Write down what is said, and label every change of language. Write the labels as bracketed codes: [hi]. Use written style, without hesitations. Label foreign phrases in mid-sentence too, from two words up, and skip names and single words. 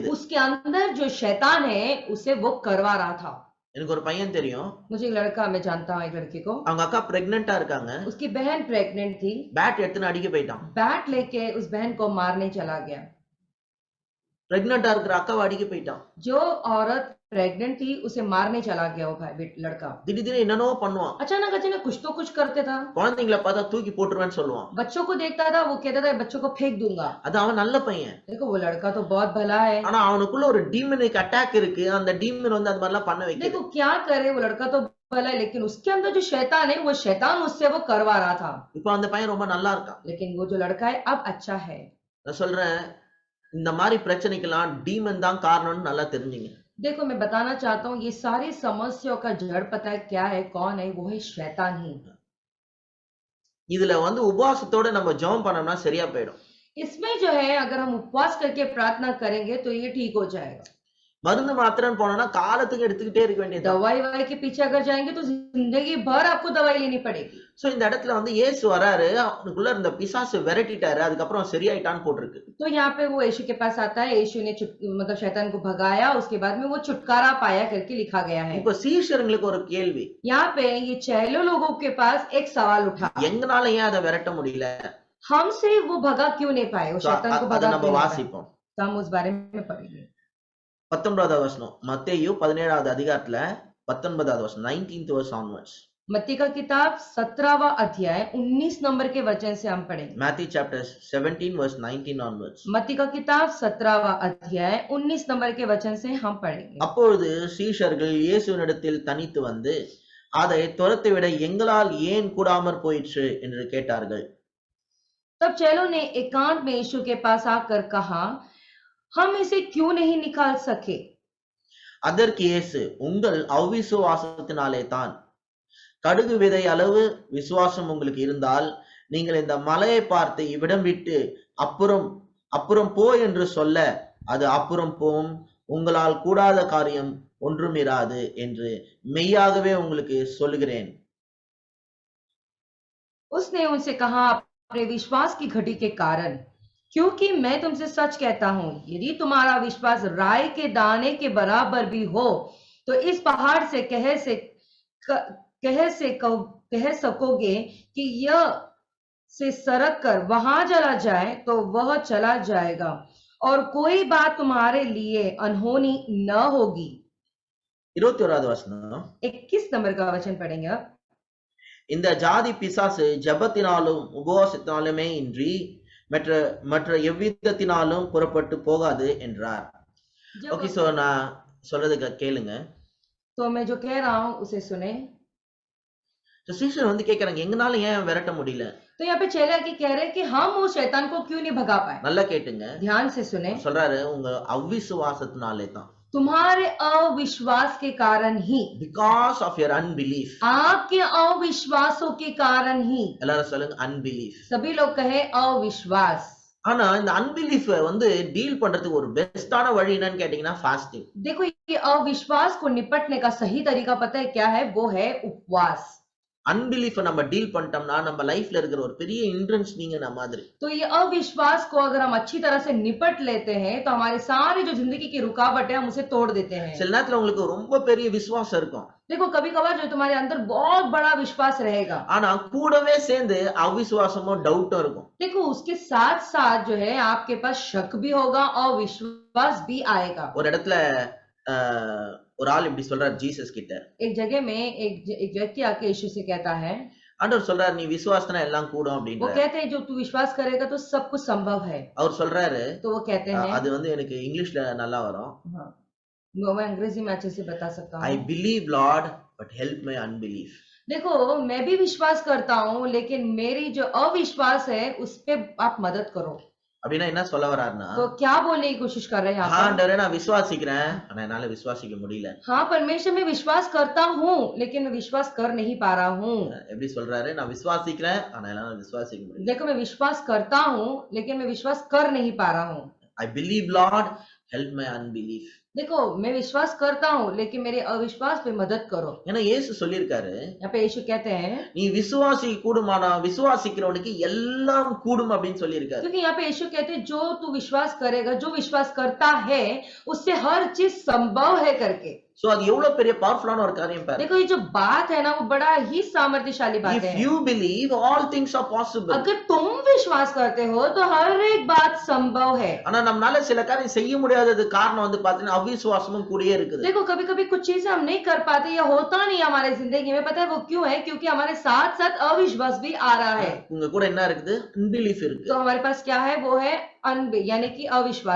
[hi] उसके अंदर जो शैतान है उसे वो करवा रहा था। [ta] எனக்கு ஒரு பையன் தெரியும். [hi] मुझे एक लड़का, मैं जानता हूँ एक लड़के को। [ta] அவங்க அக்கா பிரெக்னென்ட்டா இருக்காங்க. [hi] उसकी बहन प्रेग्नेंट थी। [ta] பேட் எடுத்துன்னு अடிக்க போயிட்டான். [hi] बैट लेके उस बहन को मारने चला गया। [ta] பிரெக்னென்ட்டா இருக்கிற அக்காவை அடிக்க போயிட்டான். [hi] जो औरत प्रेग्नेंट थी उसे मारने चला गया वो भाई लड़का। [ta] திடீர்னு என்னனோ பண்ணுவான். [hi] अचानक अचानक कुछ तो कुछ करते था। [ta] குழந்தைகளை பார்த்தா தூக்கி போட்டுருவேன்னு சொல்லுவான். [hi] बच्चों को देखता था, वो कहता था बच्चों को फेंक दूंगा। [ta] அது அவன் நல்ல பையன். [hi] देखो वो लड़का तो बहुत भला है। [ta] ஆனா அவனுக்குள்ள ஒரு [en] demonic attack [ta] இருக்கு. அந்த டீமன் வந்து அது மாதிரிலாம் பண்ண வைக்குது. [hi] देखो क्या करे, वो लड़का तो भला है, लेकिन उसके अंदर जो शैतान है, वो शैतान उससे वो करवा रहा था। [ta] இப்போ அந்த பையன் ரொம்ப நல்லா இருக்கான். [hi] लेकिन वो जो लड़का है अब अच्छा है। [ta] நான் சொல்றேன், இந்த மாதிரி பிரச்சனைக்கெல்லாம் டீமன் தான் காரணம்னு நல்லா தெரிஞ்சுங்க. [hi] देखो मैं बताना चाहता हूँ, ये सारी समस्याओं का जड़ पता है क्या है, कौन है? वो है शैतान ही। [ta] இதுல வந்து உபவாசத்தோட நம்ம ஜெபம் பண்ணோம்னா சரியா போயிடும். [hi] इसमें जो है अगर हम उपवास करके प्रार्थना करेंगे तो ये ठीक हो जाएगा। [ta] மருந்து மாத்திரைன்னு போனோம்னா காலத்துக்கு எடுத்துக்கிட்டே இருக்க வேண்டியது. [hi] दवाई के पीछे अगर जाएंगे तो जिंदगी भर आपको दवाई लेनी पड़ेगी। [ta] சோ இந்த இடத்துல வந்து இயேசு வராரு, அவனுக்குள்ள இருந்த பிசாசு விரட்டிட்டாரு, அதுக்கப்புறம் சரியாயிட்டான்னு போட்டிருக்கு. [hi] तो यहाँ पे वो यीशु के पास आता है, यीशु ने मतलब शैतान को भगाया, उसके बाद में वो छुटकारा पाया करके लिखा गया है। [ta] இப்போ சீஷர்களுக்கு ஒரு கேள்வி, [hi] यहाँ पे ये चेलों लोगों के पास एक सवाल उठा, [ta] எங்கனால ஏன் அதை விரட்ட முடியல? [hi] हमसे वो भगा क्यों नहीं पाए, वो शैतान को भगा [ta] நம்ம [hi] क्यों नहीं पाए? [ta] வாசிப்போம். [hi] तो हम उस बारे में पढ़ेंगे। [ta] 19வது வசனம், மத்தேயு 17வது அதிகாரத்துல 19வது வசனம், [en] 19th verse onwards. [hi] मत्ती का किताब 17वां अध्याय 19 नंबर के वचन से हम पढ़ेंगे। [en] Matthew chapter 17 verse 19 onwards. [hi] मत्ती का किताब 17वां अध्याय 19 नंबर के वचन से हम पढ़ेंगे। [ta] அப்பொழுது சீஷர்கள் இயேசுவினிடத்தில் தனித்து வந்து அதை துரத்திவிட எங்களால் ஏன் கூடாமற் போயிற்று என்று கேட்டார்கள். तब चेलों ने एकांत में यीशु के पास आकर कहा, हम इसे क्यों नहीं निकाल सके? அதற்கு இயேசு, உங்கள் அவிசுவாசத்தினாலே தான். கடுகு விதை அளவு விசுவாசம் உங்களுக்கு இருந்தால் நீங்கள் இந்த மலையை பார்த்து இவ்விடம் விட்டு அப்புறம் போ என்று சொல்ல அது அப்புறம் போம். உங்களால் கூடாத காரியம் ஒன்றுமிராது என்று மெய்யாகவே உங்களுக்கு சொல்லுகிறேன். [hi] उसने उनसे कहा, अपने विश्वास की घटी के कारण, क्योंकि मैं तुमसे सच कहता हूं, यदि तुम्हारा विश्वास राई के दाने के बराबर भी हो तो इस पहाड़ से कह सकोगे कि यह से सरक कर वहां चला जाए तो वह चला जाएगा और कोई बात तुम्हारे लिए अनहोनी न होगी। [ta] 21வது வசனம். [hi] 21 नंबर का वचन पढ़ेंगे अब। [ta] இந்த ஜாதி பிசாசு ஜெபத்தினாலும் உபவாசத்தினாலுமே இன்றி மற்ற மற்ற எவ்விதத்தினாலும் புறப்பட்டு போகாது என்றார். ஓகே, சோ நான் சொல்றதுக்கு கேளுங்க. [hi] तो मैं जो कह रहा हूं उसे सुने। [ta] சீஷர் வந்து கேக்குறாங்க, எங்கனால ஏன் விரட்ட முடியல? [hi] तो यहाँ पे चेला की कह रहे हैं कि हम उस शैतान को क्यों नहीं भगा पाए। [ta] நல்லா கேட்டுங்க. [hi] ध्यान से सुने। [ta] சொல்றாரு, உங்க அவிசுவாசத்தினாலே தான். [hi] तुम्हारे अविश्वास के कारण ही, [en] because of your unbelief. [hi] आपके अविश्वासों के कारण ही। [ta] எல்லாரும் சொல்லுங்க, unbelief. [hi] सभी लोग कहे अविश्वास। [ta] ஆனா இந்த அன்பிலீஃப் வந்து டீல் பண்றதுக்கு ஒரு பெஸ்டான வழி என்னன்னு கேட்டீங்கன்னா ஃபாஸ்டிங். [hi] देखो, ये अविश्वास को निपटने का सही तरीका पता है क्या है? वो है उपवास। [ta] அன்பிலீஃப் நம்ம டீல் பண்ணிட்டோம்னா நம்ம லைஃப்ல இருக்கிற ஒரு பெரிய ஹிண்ட்ரன்ஸ் நீங்க நம்ம மாதிரி. [hi] तो ये अविश्वास को अगर हम अच्छी तरह से निपट लेते हैं तो हमारे सारे जो जिंदगी की रुकावट है हम उसे तोड़ देते हैं। [ta] சில நேரத்துல உங்களுக்கு ரொம்ப பெரிய விசுவாசம் இருக்கும். [hi] देखो, कभी कभार जो तुम्हारे अंदर बहुत बड़ा विश्वास रहेगा, [ta] ஆனா கூடவே சேர்ந்து அவிசுவாசமும் டவுட்டும் இருக்கும். [hi] देखो उसके साथ साथ जो है आपके पास शक भी होगा और विश्वास भी आएगा। [ta] ஒரு இடத்துல ஒரு ஆள் இப்படி சொல்றார் ஜீசஸ் கிட்ட. [hi] एक जगह में एक व्यक्ति आके यीशु से कहता है, [ta] ஆண்டவர் சொல்றாரு, நீ விசுவாசனா எல்லாம் கூடும் [hi] वो [ta] அப்படின்றார். [hi] कहते हैं जो तू विश्वास करेगा तो सब कुछ संभव है। [ta] அவர் சொல்றாரு, [hi] तो वो कहते हैं, [ta] அது வந்து எனக்கு இங்கிலீஷ்ல நல்லா வரும். [hi] हाँ, मैं अंग्रेजी में अच्छे से बता सकता [en] I [hi] हूँ। [en] believe Lord but help my unbelief. [hi] देखो, मैं भी विश्वास करता हूँ लेकिन मेरी जो अविश्वास है उस पे आप मदद करो। [ta] அப்படின்னா என்ன சொல்ல வராருன்னா, [hi] तो क्या बोलने की कोशिश कर रहे हैं यहाँ पर? [ta] ஆண்டவரே நான் விசுவாசிக்கிறேன், ஆனா என்னால விசுவாசிக்க முடியல. [hi] हाँ, परमेश्वर में विश्वास करता हूँ लेकिन मैं विश्वास कर नहीं पा रहा हूँ। [ta] எப்படி சொல்றாரு, நான் விசுவாசிக்கிறேன் ஆனா என்னால விசுவாசிக்க முடியல. [hi] देखो, मैं विश्वास करता हूँ लेकिन मैं विश्वास कर नहीं पा रहा हूँ। [en] I believe Lord help my unbelief. [hi] देखो, मैं विश्वास करता हूँ लेकिन मेरे अविश्वास पे मदद करो। [ta] ஏன்னா இயேசு சொல்லியிருக்காரு, [hi] यहाँ पे यीशु कहते हैं, [ta] நீ விசுவாசி கூடுமானா விசுவாசிக்கிறவனுக்கு எல்லாம் கூடும் அப்படின்னு சொல்லியிருக்காரு. [hi] क्योंकि यहाँ पे यीशु कहते हैं जो तू विश्वास करेगा, जो विश्वास करता है उससे हर चीज संभव है करके। [ta] சோ அது எவ்வளவு பெரிய பவர்ஃபுல்லான ஒரு காரியம் பாரு. [hi] देखो, ये जो बात है ना वो बड़ा ही सामर्थ्यशाली बात [en] If [hi] है। [en] you believe all things are possible. [hi] अगर तुम विश्वास करते हो तो हर एक बात संभव है। [ta] ஆனா நம்மளால சில காரியம் செய்ய முடியாதது காரணம் வந்து பாத்தீங்கன்னா அவிசுவாசமும் கூடயே இருக்குது. [hi] देखो, कभी कभी कुछ चीजें हम नहीं कर पाते या होता नहीं हमारे जिंदगी में, पता है वो क्यों है? क्योंकि हमारे साथ साथ अविश्वास भी आ रहा है। [ta] உங்க கூட என்ன இருக்குது? அன்பிலீஃப் இருக்கு. [hi] तो हमारे पास क्या है? वो है यानी कि अविश्वास।